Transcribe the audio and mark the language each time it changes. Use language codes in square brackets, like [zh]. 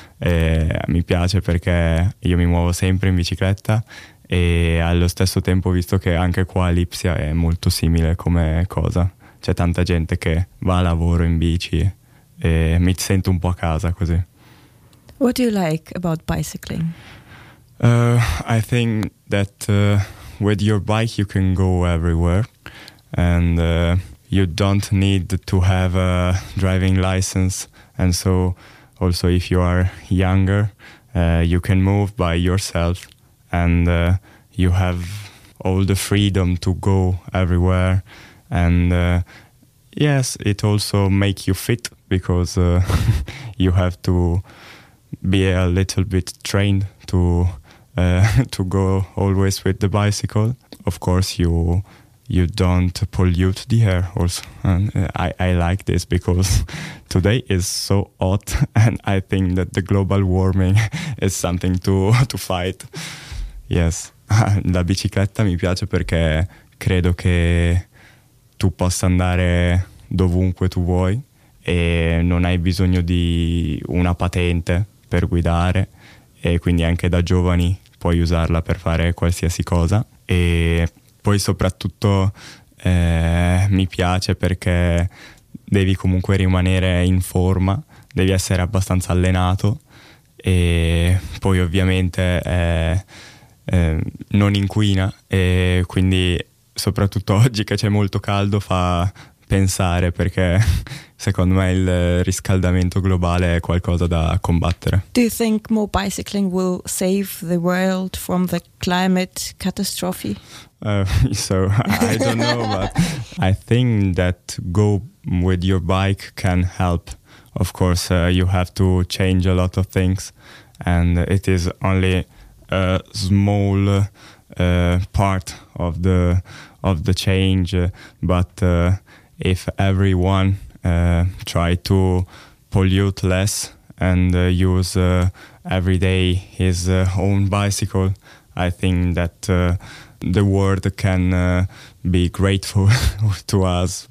[it] Mi piace perché io mi muovo sempre in bicicletta e allo stesso tempo, visto che anche qua Lipsia è molto simile come cosa, c'è tanta gente che va a lavoro in bici e mi sento un po' a casa così. [en] What do you like about bicycling? I think that with your bike you can go everywhere, and you don't need to have a driving license, and so also if you are younger you can move by yourself, and you have all the freedom to go everywhere, and yes, it also makes you fit because you have to be a little bit trained to go always with the bicycle. Of course, you don't pollute the air also. And I like this because today is so hot, and I think that the global warming is something to fight. [it] Yes, la bicicletta mi piace perché credo che tu possa andare dovunque tu vuoi e non hai bisogno di una patente per guidare, e quindi anche da giovani puoi usarla per fare qualsiasi cosa. E poi soprattutto mi piace perché devi comunque rimanere in forma, devi essere abbastanza allenato, e poi ovviamente non inquina, e quindi soprattutto oggi che c'è molto caldo fa pensare, perché secondo me il riscaldamento globale è qualcosa da combattere. [en] Do you think more bicycling will save the world from the climate catastrophe? So I don't know, but I think that go with your bike can help. Of course, you have to change a lot of things, and it is only a small part of the change, but if everyone try to pollute less and use every day his own bicycle, I think that the world can be grateful to us.